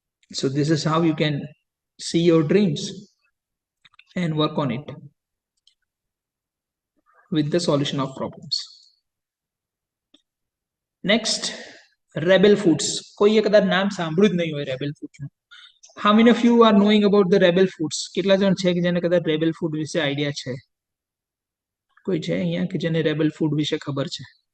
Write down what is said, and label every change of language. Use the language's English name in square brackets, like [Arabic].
[English] So this is how you can see your dreams and work on it with the solution of problems. [Gujarati] Next, Rebel Foods. કોઈએ કદાચ નામ સાંભળ્યું જ નહીં હોય રેબેલ ફૂડ્સનું. [English] How many of you are knowing about the Rebel Foods? [Gujarati] કેટલા જણ છે કે જેને કદાચ રેબેલ ફૂડ વિશે આઈડિયા છે? કોઈ છે અહીંયા કે જેને રેબેલ ફૂડ વિશે ખબર છે?